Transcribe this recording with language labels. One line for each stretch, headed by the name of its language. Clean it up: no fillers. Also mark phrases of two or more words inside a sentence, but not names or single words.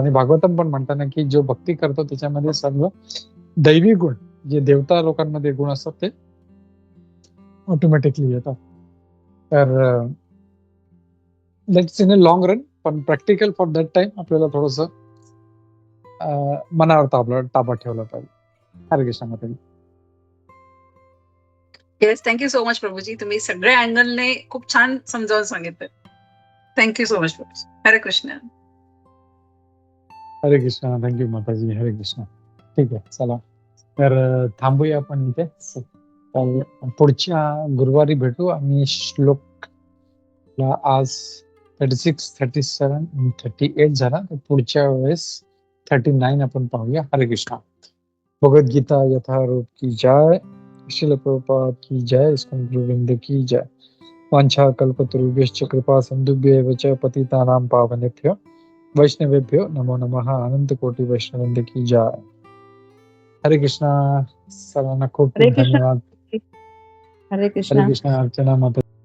Marathi: आणि भागवतम पण म्हणताना की जो भक्ती करतो त्याच्यामध्ये सर्व दैवी गुण, जे देवता लोकांमध्ये गुण असतात, ते ऑटोमॅटिकली येतात. तर
English: let's in a long run,
Marathi: पण
English: practical for that time
Marathi: आपल्याला थोडस मनावर ताबा ठेवला पाहिजे. हरे कृष्ण माताजी.
English: yes, thank you so much प्रभूजी.
Marathi: तुम्ही सगळ्या अँगलने खूप छान समजावून सांगितलं.
English: thank you so much प्रभूजी.
Marathi: हरे कृष्ण. हरे कृष्ण. थँक्यू माताजी. हरे कृष्ण. ठीक आहे, चला तर थांबूया आपण इथे. तर पुढच्या गुरुवारी भेटू. आम्ही श्लोकला आज 36, 37 आणि 38 झाला, तर पुढच्या वेळेस 39 आपण पाहूया. हरे कृष्ण.
Hindi: भगवद्गीता यथारूप की जय. श्रील प्रभुपाद की जय. इस्कॉन गोविंद की जय.
Sanskrit: वांछा कल्पतरुभ्यश्च कृपा सिंधुभ्येव च पतितानां पावनेभ्यो वैष्णवेभ्यो नमो नमः.
Hindi: अनंत कोटी वैष्णववृंद की जय.
Marathi: हरे कृष्णा. सर्वांना खूप हरे खूप कृष्ण. धन्यवाद. हरे हरे कृष्ण. कृष्णा. अर्चना माता.